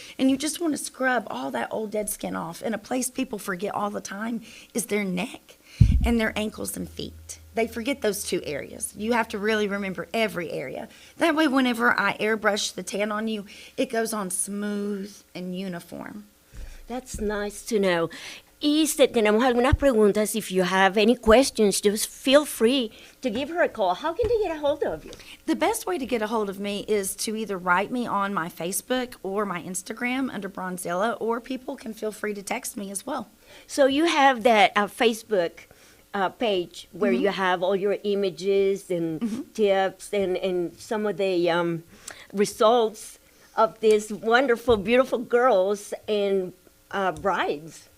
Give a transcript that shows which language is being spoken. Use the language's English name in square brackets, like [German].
[English] And you just want to scrub all that old dead skin off. And a place people forget all the time is their neck and their ankles and feet. They forget those two areas. You have to really remember every area. That way, whenever I airbrush the tan on you, it goes on smooth and uniform. That's nice to know. [Spanish] Y tenemos algunas preguntas. [English] If you have any questions, just feel free to give her a call. How can they get a hold of you? The best way to get a hold of me is to either write me on my Facebook or my Instagram under Bronzilla, or people can feel free to text me as well. So you have that Facebook page where you have all your images and tips and some of the results of these wonderful, beautiful girls and brides.